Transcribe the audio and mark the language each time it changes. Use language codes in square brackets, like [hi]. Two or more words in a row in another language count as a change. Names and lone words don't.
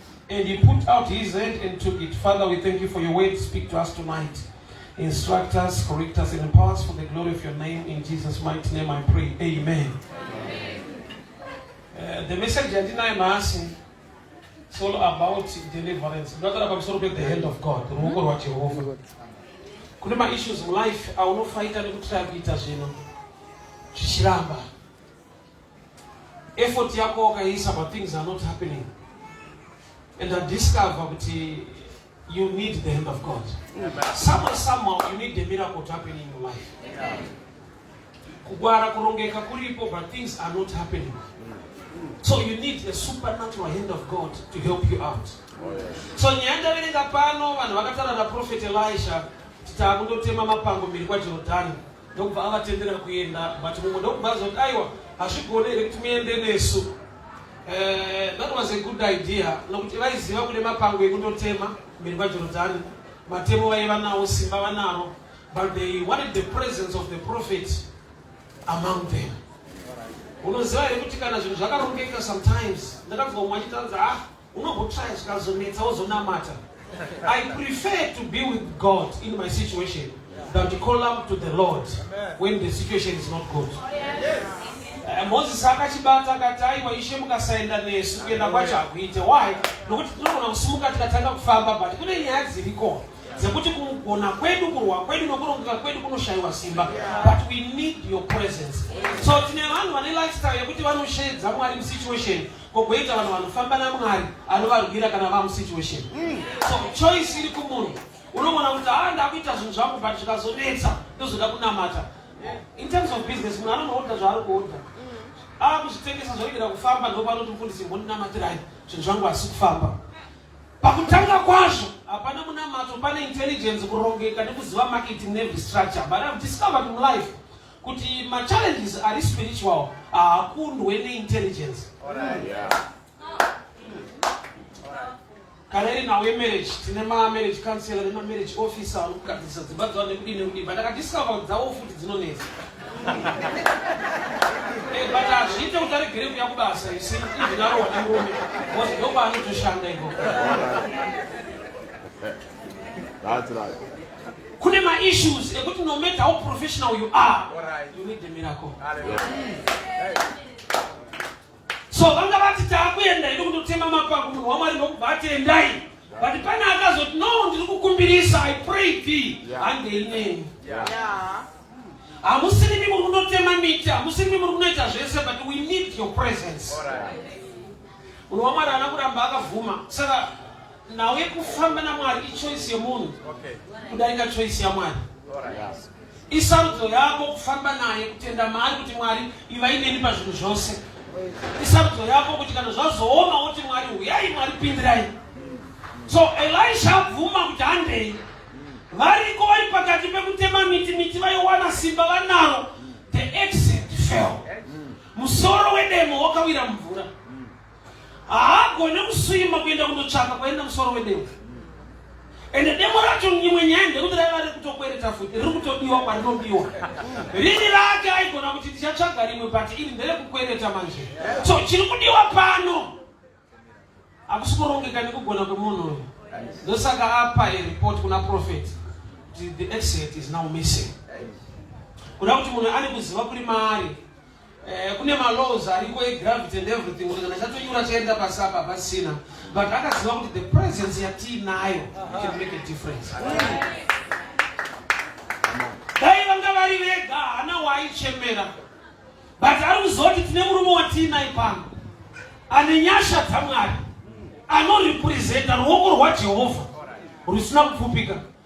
[en] And he put out his hand and took it. Father, we thank you for your word. Speak to us tonight. Instruct us, correct us, and empower us for the glory of your name. In Jesus' mighty name I pray. Amen. Amen. Uh, the message I didn't ask is all about deliverance. Not about sort of the hand of God. [sn] Ruoko rwa Jehovah. Kune ma-issues mu life, aunofighta nekutry kuita zvinhu. Zvichiramba. Effort yako wakaisa, [en] but things are not happening. And I discover that you need the hand of God. Amen. Somehow, somehow, you need the miracle to happen in your life. [sn] Amen. Kugwara, kurongeka kuripo, [en] but things are not happening. So you need the supernatural hand of God to help you out. Oh, yes. [sn] So nyaya ndaverenga pano, vanhu vakataura na Prophet Elisha, kuti takundotema mapango mberi kwaJorodhani, ndokubva avatendera kuenda, but mumwe ndokubva azoti, "Aiwa, hazvigone here kuti muende nesu." [en] Eh, that was a good idea, [sn] nokuti vaiziva kune mapango ekundotema mberi kwaJorodhani, matemo vaiva nawo, simba vanaro, [en] but they wanted the presence of the prophet among them. [sn] Unoziva here kuti kana zvinhu zvakarongeka sometimes, ndakabva mumwe achitaura, "Ah, unombotry zvikazonetsa wozonamata." [en] I prefer to be with God in my situation than to call up to the Lord Amen. when the situation is not good. Yes. [sn] Eh, Moses akachibata akati, "Aiwa, Ishe mukasaenda nesu, kuenda kwacho hakuite." [en] Why? [sn] Nokuti tinogona kusimuka tikatanga kufamba, but kune nyaya dziriko dzekuti kugona kwedu, kurwa kwedu nokurongeka kwedu kunoshayiwa simba. [en] But we need your presence. [sn] So tine vanhu vane lifestyle yekuti vanoshedza Mwari musituation, kogoita vanhu vanofamba naMwari anovarwira kana vamusituation. So choice iri kumunhu. Unogona kuti, "Ah, ndakuita zvinhu zvangu, but zvikazonetsa ndozoda kunamata." [en] In terms of business, [sn] munhu anonoodha zvaari kuodha. Ah, kuzvitengesa zvoregera kufamba, ndopanoti mufundisi, "Mbondinamatirai, zvinhu zvangu hasi kufamba." Pakutanga kwazvo, hapana munamato, pane intelligence, kurongeka nekuziva [en] marketing navy structure. But I've discovered in life, [sn] Kuti ma challenges ari spiritual, haakundwe ne intelligence. [en] All right. Yeah. [sn] Kana iri nawo marriage, tine ma [en] marriage counselor, [sn] nema [en] marriage officer, [sn] anokugadzirisa dzimba dzavo nekudini nekudini, but akadiscover kuti dzavo futi dzinonetsa. Eh, but hazviite kuti aregere kuuya kubasa, [en] you see, even [sn] aro vane murume, because ndokwaanotoshanda ikoko. [en] That's right. [sn] Kune ma issues ekuti [en] no matter how professional you are, All right. you need a miracle. Hallelujah. [sn] So vanga vati, "Taakuenda, iri kundotema mapango, munhu waMwari ndokubva ati, 'Endai.'" But pane akazoti, "No, ndiri kukumbirisa, [en] I pray thee." Yeah. [sn] Hange ineni. Yeah. Hamusiri mimi muri kundotema miti, hamusiri mimi muri kunoita zvese, [en] but we need your presence. All right. [sn] Munhu waMwari haana kuramba akavhuma. Saka nawe kufamba naMwari ichoice yemunhu Okay. kudarika choice yaMwari. [en] All right. Yes. [sn] Isarudzo yako kufamba naye, kutenda maari kuti, "Mwari, ivai neni pazvinhu zvose." Isarudzo yako kuti kana zvazooma woti, "Mwari, uyai, Mwari, pindirai." So Elisha abvuma kuti handei. Variko vari pakati pekutema miti, miti vaiwana simba vanaro. [en] The exit fell. [sn] Musoro wedemo wakawira mumvura. Haagone kuswima kuenda kundotsvaka kwaenda musoro wedemo. Ende demo racho, imwe nyaya ndekuti raiva riri kutokwereta futi, riri kutodiwa kwarinobiwa. Riri rake aigona kuti, "Ndichatsvaga rimwe," but iri nderekukwereta manje. So chiri kudiwa pano hakusi kurongeka nekugona kwemunhu uyu. Ndosaka apa a report kuna prophet kuti [en] the exit is now missing. [sn] Kuda kuti munhu ane kuziva kuri maari. Eh, kune ma laws ariko e [en] gravity and everything, [sn] kuti kana chatonyura chaenda pasi apa pasina. [en] But [sn] akaziva kuti [en] the presence yatiinayo can make a difference. [sn] Dai vanga vari vega, hana waaichemera. But ari kuziva kuti tine murume watiinai pano, ane nyasha dzaMwari, anorepresenta ruoko rwaJehovha rusina kupfupika.